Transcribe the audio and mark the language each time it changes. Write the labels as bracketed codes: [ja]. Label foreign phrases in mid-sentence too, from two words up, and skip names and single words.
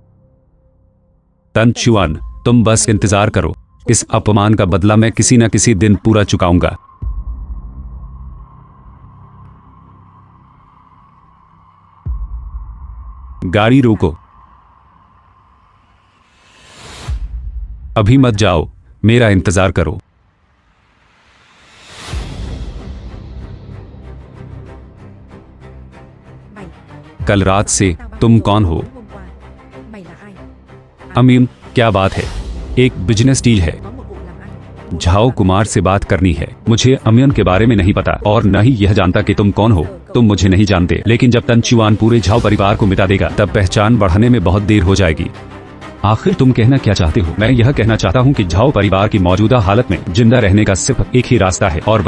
[hi] तनचुआन तुम बस इंतजार करो इस अपमान का बदला मैं किसी न किसी दिन पूरा चुकाऊंगा गाड़ी रोको अभी मत जाओ मेरा इंतजार करो [vi] Mày. [hi] कल रात से तुम कौन हो [vi] Hôm qua. Mày là ai? [hi] अमीन क्या बात है एक [en] business deal [hi] है [vi] Có một vụ làm ăn. [hi] झाओ कुमार से बात करनी है मुझे अमियन के बारे में नहीं पता और न ही यह जानता कि तुम कौन हो तुम मुझे नहीं जानते लेकिन जब तनचुआन पूरे झाओ परिवार को मिटा देगा तब पहचान बढ़ाने में बहुत देर हो जाएगी आखिर तुम कहना क्या चाहते हो मैं यह कहना चाहता हूँ कि झाओ परिवार की मौजूदा हालत में जिंदा रहने का सिर्फ एक ही रास्ता है और